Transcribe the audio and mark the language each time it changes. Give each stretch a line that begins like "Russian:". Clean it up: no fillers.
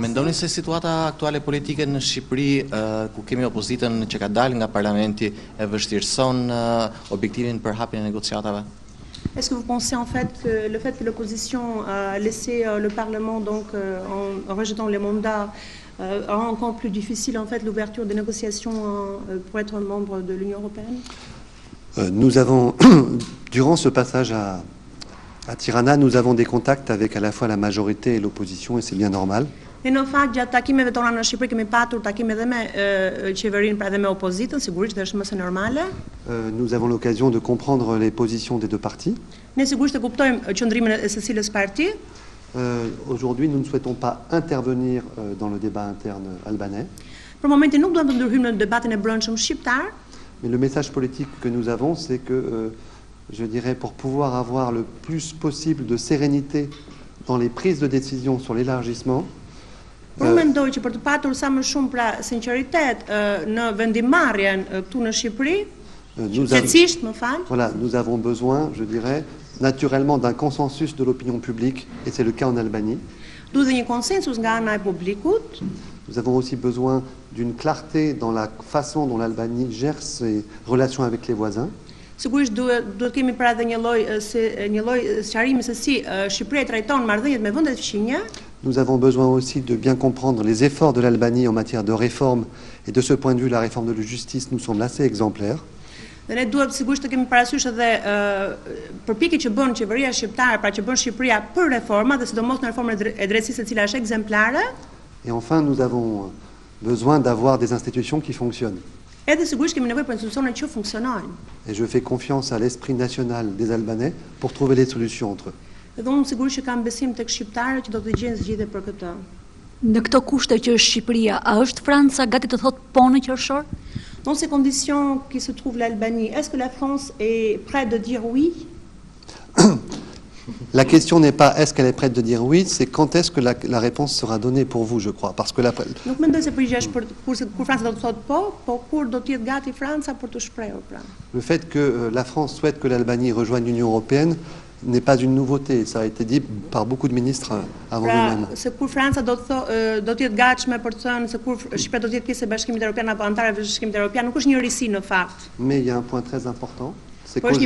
Albanian: Mendoni se situata aktuale politike në Shqipëri, ku kemi opozitën që ka dalë nga parlamenti, e vështirëson objektivin për hapjen e negociatave?
French: Est-ce que vous pensez en fait que le fait que l'opposition a laissé le Parlement donc en rejetant les mandats rend encore plus difficile en fait l'ouverture des négociations pour être membre de l'Union européenne? Nous avons, durant ce passage à Tirana, nous avons des contacts avec à la fois la majorité et l'opposition et c'est bien normal.
Albanian: E në fakt gjatë takimeve tona në Shqipëri kemi patur takime edhe me qeverinë, pra edhe me opozitën, sigurisht që është më së normale.
French: Nous avons l'occasion de comprendre les positions des deux partis.
Albanian: Ne sigurisht e kuptojmë qëndrimin e secilës parti.
French: Aujourd'hui, nous ne souhaitons pas intervenir dans le débat interne albanais.
Albanian: Për momentin nuk duam të ndërhyjmë në debatin e brendshëm shqiptar.
French: Mais le message politique que nous avons, c'est que, je dirais, pour pouvoir avoir le plus possible de sérénité dans les prises de décision sur l'élargissement,
Albanian: Unë mendoj që për të patur sa më shumë pra sinqeritet në vendimarrjen këtu në Shqipëri, qetësisht, më fal.
French: Voilà, nous avons besoin, je dirais, naturellement d'un consensus de l'opinion publique, et c'est le cas en Albanie.
Albanian: Duhet një konsensus nga ana e publikut.
French: Nous avons aussi besoin d'une clarté dans la façon dont l'Albanie gère ses relations avec les voisins.
Albanian: Sigurisht duhet kemi pra edhe një lloj sqarimi se si Shqipëria trajton marrëdhëniet me vendet fqinje.
French: Nous avons besoin aussi de bien comprendre les efforts de l'Albanie en matière de réforme, et de ce point de vue, la réforme de la justice nous semble assez exemplaire.
Albanian: Dhe ne duhet sigurisht të kemi parasysh edhe përpjekjet që bën qeveria shqiptare, pra që bën Shqipëria për reforma dhe sidomos në reformën e drejtësisë e cila është ekzemplare.
French: Et enfin, nous avons besoin d'avoir des institutions qui fonctionnent.
Albanian: Edhe sigurisht kemi nevojë për institucione që funksionojnë.
French: Et je fais confiance à l'esprit national des Albanais pour trouver les solutions entre eux.
Albanian: Dhe unë sigurisht që kam besim tek shqiptarët që do të gjejnë zgjidhje për këtë. Në këto kushte që është Shqipëria, a është Franca gati të thotë po në qershor?
French: Dans ces conditions qui se trouve l'Albanie, est-ce que la France est prête de dire oui? La question n'est pas est-ce qu'elle est prête de dire oui, c'est quand est-ce que la réponse sera donnée pour vous, je crois. Parce que
Albanian: Nuk mendoj se përgjigjja është kur Franca do të thotë po kur do të jetë gati Franca për të shprehur pra.
French: Le fait que la France souhaite que l'Albanie rejoigne l'Union européenne n'est pas une nouveauté, ça a été dit par beaucoup de ministres avant nous-mêmes.
Albanian: Se kur Franca do të jetë gatshme për të thënë se kur Shqipëria do të jetë pjesë e Bashkimit Evropian apo antare e Bashkimit Evropian, nuk është një risi në fakt.
French: Mais il y a un point très important, c'est